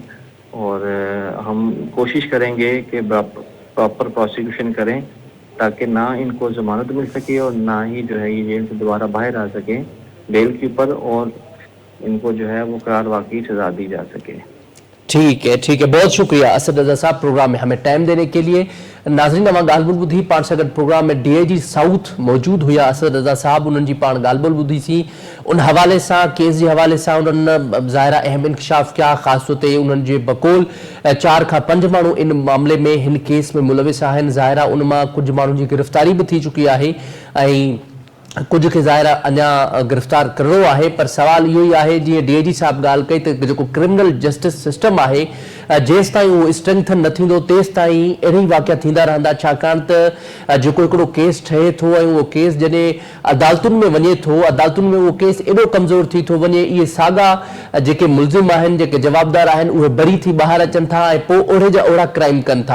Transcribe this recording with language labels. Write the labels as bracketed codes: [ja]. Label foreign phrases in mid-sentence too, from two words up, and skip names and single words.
[ur] اور ہم کوشش کریں گے کہ [en] proper prosecution [ur] کریں تاکہ نہ ان کو ضمانت مل سکے اور نہ ہی جو ہے یہ جیل سے دوبارہ باہر آ سکیں بیل کے اوپر، اور ان کو جو ہے وہ قرار واقعی سزا دی جا سکے. ٹھیک ہے، بہت شکریہ اسد رضا صاحب پروگرام میں ہمیں ٹائم دینے کے لیے. [sd] ناظرین اما ॻाल्हि ॿुधी पाण सां गॾु प्रोग्राम में [en] DIG South [sd] मौजूद हुया असद रज़ा साहब. उन्हनि जी पाण ॻाल्हि ॿोल ॿुधीसीं, उन हवाले सां केस जे हवाले सां उन्हनि ज़ाहिरा अहम इंकशाफ कया. ख़ासि तौर ते उन्हनि जे बकौल 4 खां 5 माण्हू इन मामले में हिन केस में मुलविस आहिनि. ज़ाहिरा उन मां कुझु माण्हुनि जी गिरफ़्तारी बि थी चुकी आहे ऐं कुछ खे ज़ाहिर अञा गिरफ़्तार करणो आहे, पर सवाल इहो ई आहे जीअं DIG साहब ॻाल्हि कई त जेको [en] criminal justice system [sd] आहे जेसि ताईं उहो स्ट्रेंथन न थींदो तेसि ताईं अहिड़ा वाक़िया थींदा रहंदा, छाकाणि त जेको हिकिड़ो केस ठहे थो ऐं उहो केस जॾहिं अदालतुनि में वञे थो, अदालतुनि में उहो केस एॾो कमज़ोर थी थो वञे, इहे साॻा जेके मुलज़िम आहिनि, जेके जवाबदार आहिनि, उहे बरी थी ॿाहिरि अचनि था ऐं पोइ ओड़े जा ओड़ा क्राइम कनि था।